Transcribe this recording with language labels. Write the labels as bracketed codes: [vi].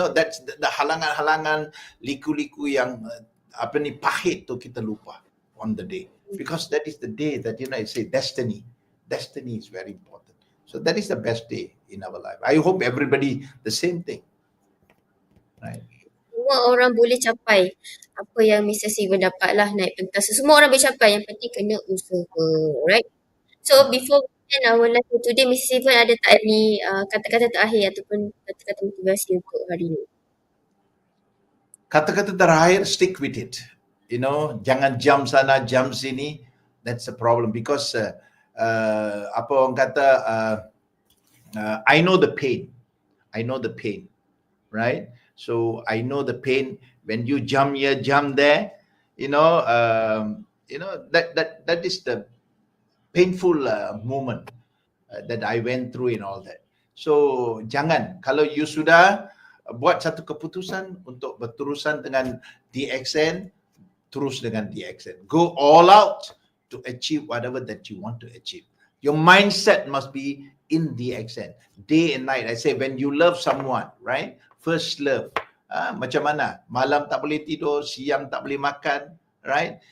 [en] That's the [ms] halangan-halangan, liku-liku yang pahit tu kita lupa [en] on the day, because that is the day that I say destiny is very important. So that is the best day in our life. I hope everybody the same thing, right? [ms] Semua orang boleh capai apa yang Mr. Steven dapat lah, naik pentas. Semua orang boleh capai, yang penting kena usaha, right? [en] So before we end our live for today, [ms] Mr. Steven ada tak ni kata-kata terakhir ataupun kata-kata motivasi untuk hari ni? Kata-kata terakhir, [en] stick with it. [ms] Jangan jam sana, jam sini. [en] That's the problem, because [ms] orang kata, [en] I know the pain, right? So I know the pain when you jump here, jump there. That is the painful moment that I went through and all that. [ms] So jangan, kalau you sudah buat satu keputusan untuk berterusan dengan DXN, terus dengan DXN. [en] Go all out to achieve whatever that you want to achieve. Your mindset must be in DXN, day and night. I say when you love someone, right? First love. [ms] Macam mana? Malam tak boleh tidur, siang tak boleh makan, right?